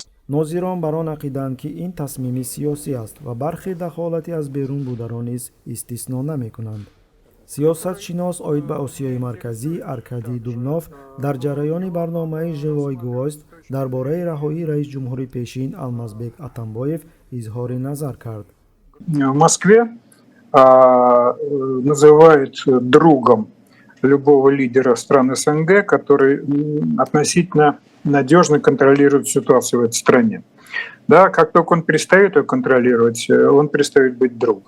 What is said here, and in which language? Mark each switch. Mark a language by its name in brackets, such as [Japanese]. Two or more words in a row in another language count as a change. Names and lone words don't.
[Tajik] нозирон бар он ақиданд, ки ин тасмими сиёсӣ аст ва бархе дахолати аз берун бударо низ истисно намекунанд. сиёсатшинос оид ба Осиёи Марказӣ Аркадий Дубнов дар ҷараёни барномаи «Живой гвоздь» дар бораи раҳоии раис ҷумҳури пешин Алмазбек Атамбоев изҳори назар кард. [Russian] В Москве называют другом любого лидера стран СНГ, который относительно надежно контролирует ситуацию в этой стране. Да, как только он перестает ее контролировать, он перестает быть другом.